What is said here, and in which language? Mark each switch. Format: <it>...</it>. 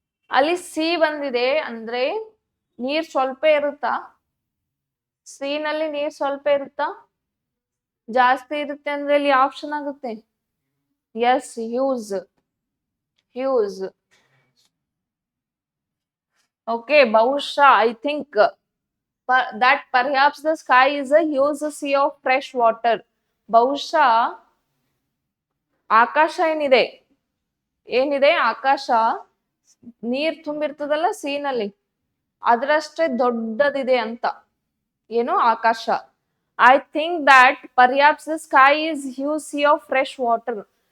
<kn>ಅಲ್ಲಿ ಸಿ ಬಂದಿದೆ ಅಂದ್ರೆ ನೀರ್ ಸ್ವಲ್ಪ ಇರುತ್ತಾ? ಸಿ ನಲ್ಲಿ ನೀರ್ ಸ್ವಲ್ಪ ಇರುತ್ತಾ? ಜಾಸ್ತಿ ಇರುತ್ತೆ ಅಂದ್ರೆ ಇಲ್ಲಿ ಆಪ್ಷನ್ ಆಗುತ್ತೆ. S, Hughes. ಹ್ಯೂಸ್.</kn> <en>Okay,</en> <kn>ಬಹುಶಃ</kn> <en>I think that perhaps the sky is a huge sea of fresh water.</en> <kn>ಬಹುಶಃ ಆಕಾಶ ಏನಿದೆ ಆಕಾಶ ನೀರ್ ತುಂಬಿರ್ತದಲ್ಲ ಸೀನಲ್ಲಿ ಅದರಷ್ಟೇ ದೊಡ್ಡದಿದೆ ಅಂತ. ಏನು ಆಕಾಶ.</kn> <en>I think that perhaps the sky is huge sea of fresh water.</en>